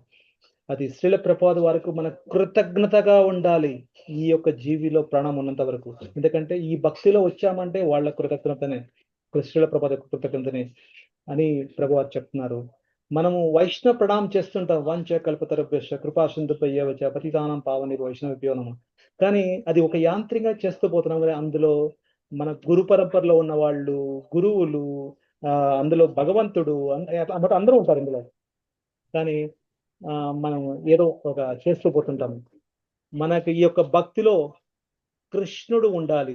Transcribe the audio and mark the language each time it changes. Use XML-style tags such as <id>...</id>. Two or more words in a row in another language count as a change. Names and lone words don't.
<te>అది శ్రీల ప్రపాద్ వారికి మన కృతజ్ఞతగా ఉండాలి. ఈ యొక్క జీవిలో ప్రాణం ఉన్నంత వరకు. ఎందుకంటే ఈ భక్తిలో వచ్చామంటే వాళ్ళ కృతజ్ఞతనే. శ్రీల ప్రపాద్ యొక్క కృతజ్ఞతనే అని ప్రభువారు చెప్తున్నారు. మనము వైష్ణవ ప్రణామం చేస్తుంటాం.</te> <sa>వంచ కల్పతరుభ్యశ్చ కృపా సింధుభ్యశ్చ పతితానాం పావనేభ్యో వైష్ణవేభ్యో నమః.</sa> <te>కానీ అది ఒక యాంత్రికంగా చేస్తూ పోతున్నాం కానీ అందులో మన గురు పరంపరలో ఉన్న వాళ్ళు, గురువులు, అందులో భగవంతుడు అన్నమాట అందరూ ఉంటారు ఇందులో. కానీ మనం ఏదో ఒక చేస్తూ పోతుంటాం. మనకి ఈ యొక్క భక్తిలో కృష్ణుడు ఉండాలి.</te>